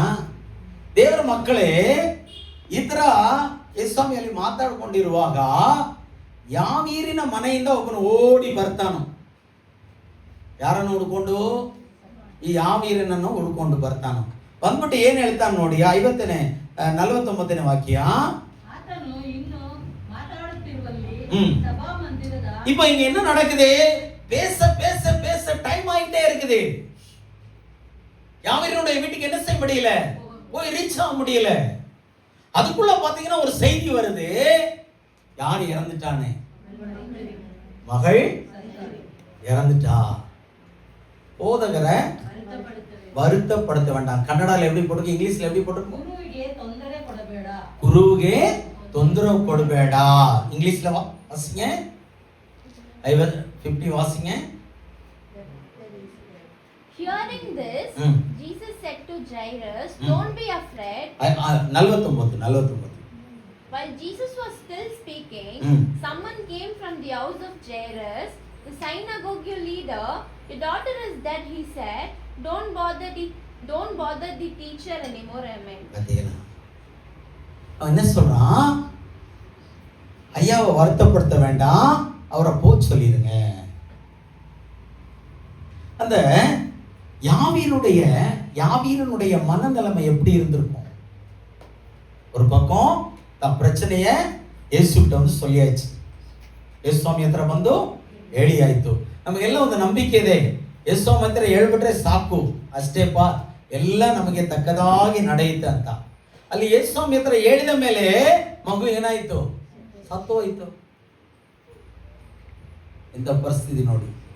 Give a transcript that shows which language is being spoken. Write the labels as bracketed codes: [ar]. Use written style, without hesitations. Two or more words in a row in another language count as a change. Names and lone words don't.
[kn] ದೇವರ ಮಕ್ಕಳೇ, ಈ ತರ ಯೇಸುಸ್ವಾಮಿಯಲ್ಲಿ ಮಾತಾಡ್ಕೊಂಡಿರುವಾಗ ಯಾವೀರಿನ ಮನೆಯಿಂದ ಒಬ್ಬನು ಓಡಿ ಬರ್ತಾನೋ. ಯಾರನ್ನು ಹುಡ್ಕೊಂಡು? ಈ ಯಾವೀರನನ್ನು ಹುಡ್ಕೊಂಡು ಬರ್ತಾನೋ. ಬಂದ್ಬಿಟ್ಟು ಏನ್ ಹೇಳ್ತಾನೆ ನೋಡಿ, 49ನೇ ವಾಕ್ಯ. [ta] இப்ப இங்க என்ன நடக்குது? பேச பேச பேச டைம் ஆயிட்டே இருக்குது. யாவீரனுடைய வீட்டுக்கு என்ன செய்ய முடியல, போய் ரீச் ஆக முடியல. அதுக்குள்ள பாத்தீங்கன்னா ஒரு செய்தி வருது, யார் இறந்துட்டானே, மகள் இறந்துட்டா. போதகரை வருத்தப்படுத்த வேண்டாம். கன்னடால எப்படி போட்டிருக்கு, இங்கிலீஷ்ல எப்படி போட்டிருக்கு? [kn] ಗುರುವಿಗೆ ತೊಂದರೆ ಕೊಡಬೇಡ. ಗುರುವಿಗೆ ತೊಂದರೆ ಕೊಡಬೇಡ. [ta] இங்கிலீஷ்ல வாசிங்க. 50 வாசிங்க. [en] Hearing this, Jesus said to Jairus, "Don't be afraid." 49. While Jesus was still speaking, someone came from the house of Jairus, the synagogue leader. "Your daughter is dead," he said. Don't bother the teacher anymore." Amen. [ta] அவன் என்ன சொல்றான்? ஐயாவை வருத்தப்படுத்த வேண்டாம், அவரை போ சொல்லிடுங்க. அந்த யாவீரனுடைய மனநிலைமை எப்படி இருந்திருக்கும்? ஒரு பக்கம் தன் பிரச்சனைய ಯೇಸುகிட்ட வந்து சொல்லியாச்சு. [kn] ಯೇಸು ಸ್ವಾಮಿ ಹತ್ರ ಬಂದು ಹೇಳಿ ಆಯ್ತು. ನಮಗೆಲ್ಲ ಒಂದು ನಂಬಿಕೆ ಇದೆ, ಯೇಸು ಸ್ವಾಮಿ ಹತ್ರ ಹೇಳ್ಬಿಟ್ರೆ ಸಾಕು, ಅಷ್ಟೇಪಾ ಎಲ್ಲ ನಮಗೆ ತಕ್ಕದಾಗಿ ನಡೆಯುತ್ತೆ ಅಂತ. ಅಲ್ಲಿ ಯೇಸು ಸ್ವಾಮಿ ಹತ್ರ ಹೇಳಿದ ಮೇಲೆ ಮಗು ಏನಾಯ್ತು? ಸತ್ತು ಹೋಯ್ತು. ಇಂಥ ಪರಿಸ್ಥಿತಿ ನೋಡಿ.